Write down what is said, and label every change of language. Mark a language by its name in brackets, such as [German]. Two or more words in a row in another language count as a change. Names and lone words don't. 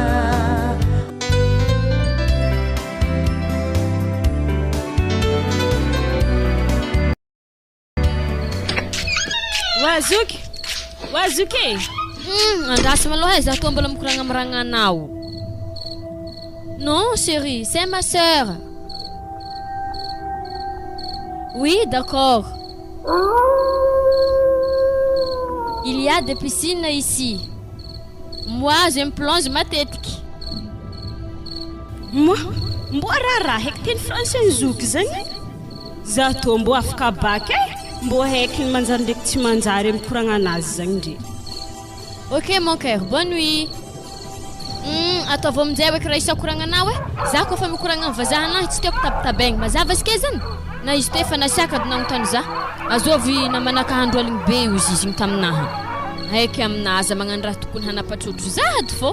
[Malagasy] Wazuki andasy maloha za to mbola mikoragna amiragnanao. [French] Non chérie, c'est ma sœur. Oui, d'accord. Il y a des piscines ici. Moi, je me plonge matetiky. [Malagasy] Mboarara heky teny français zoky zagny za to mbo afaka baka mbo heky manjary ndraiky tsy manjary amin'ny koragna anazy zagny ndre. [French] Ok mon cœur, bonne nuit. [Malagasy] Ataovy aminjay eky raha isa koragnanao e. Za koa fa mikoragna amin'ny vazahanahy tsy tiako tabitabegny mazava izy ke zany. Na izy te fa nasiaka dinagnontany za. Azovy namanaka handro aligny be izy izigny taminaha. Heky aminazy magnano raha tokony hanapatrotro zahady fô.